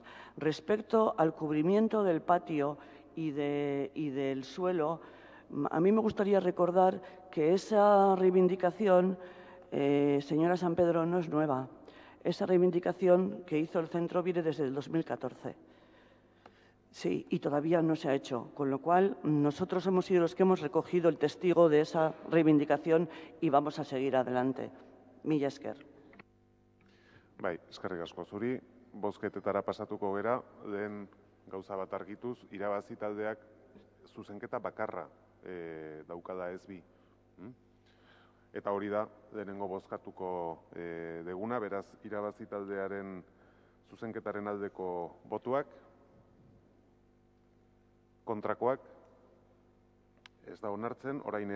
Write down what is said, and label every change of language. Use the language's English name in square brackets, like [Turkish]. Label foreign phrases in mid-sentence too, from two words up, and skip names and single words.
[Spanish] Respecto al cubrimiento del patio y del suelo, a mí me gustaría recordar que esa reivindicación, señora San Pedro, no es nueva. Esa reivindicación que hizo el centro viene desde el 2014. Sí, y todavía no se ha hecho, con lo cual nosotros hemos sido los que hemos recogido el testigo de esa reivindicación y vamos a seguir adelante. [Basque] Mila esker. Bai, eskerrik asko zuri, bozketetara pasatuko gera, lehen gauza bat argituz, irabazi taldeak zuzenketa bakarra daukada ez bi. Eta hori da, lehenengo bozkatuko deguna, beraz, irabazi taldearen zuzenketaren aldeko botuak, kontrakoak, ez da onartzen, orain